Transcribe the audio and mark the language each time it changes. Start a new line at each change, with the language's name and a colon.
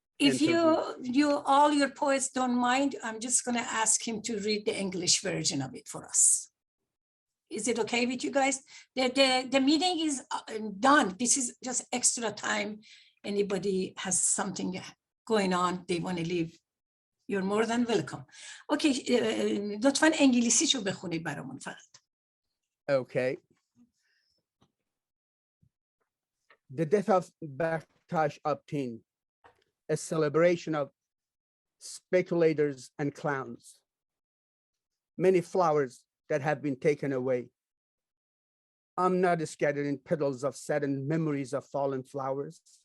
English: If all your poets don't mind, I'm just going to ask him to read the English version of it for us. Is it okay with you guys? The meeting is done. This is just extra time. Anybody has something going on, they want to leave, you're more than welcome.
Persian: Okay, لطفاً انگلیسیشو بخونید برامون فقط.
English: Okay. The death of BAKTASH ABTIN, a celebration of speculators and clowns. Many flowers that have been taken away. I'm not scattered in petals of saddened memories of fallen flowers.